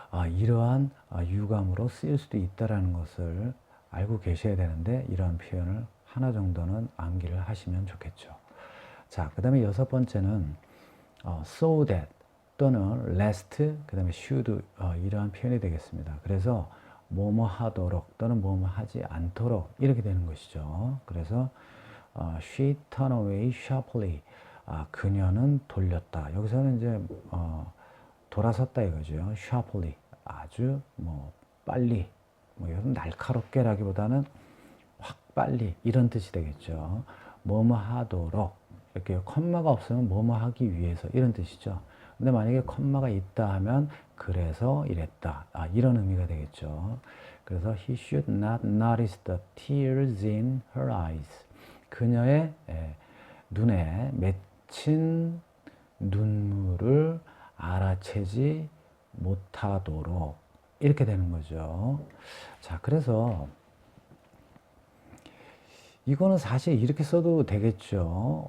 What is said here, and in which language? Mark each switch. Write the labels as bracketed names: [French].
[Korean] 이러한 유감으로 쓰일 수도 있다라는 것을 알고 계셔야 되는데 이러한 표현을 하나 정도는 암기를 하시면 좋겠죠. 자, 그 다음에 여섯 번째는 so that 또는 lest 그 다음에 should 이러한 표현이 되겠습니다. 그래서 뭐뭐 하도록 또는 뭐뭐 하지 않도록 이렇게 되는 것이죠. 그래서 [English] she turned away sharply. [Korean] 그녀는 돌렸다. 여기서는 이제 돌아섰다 이거죠. sharply 아주 뭐 빨리 뭐 이건 날카롭게라기보다는 확 빨리 이런 뜻이 되겠죠. 뭐뭐 하도록 이렇게 컴마가 없으면 뭐뭐 하기 위해서 이런 뜻이죠. 근데 만약에 컴마가 있다 하면 그래서 이랬다 이런 의미가 되겠죠. 그래서 [English] he should not notice the tears in her eyes. [Korean] 그녀의 눈에 맺힌 눈물을 알아채지 못하도록 이렇게 되는 거죠. 자, 그래서 이거는 사실 이렇게 써도 되겠죠.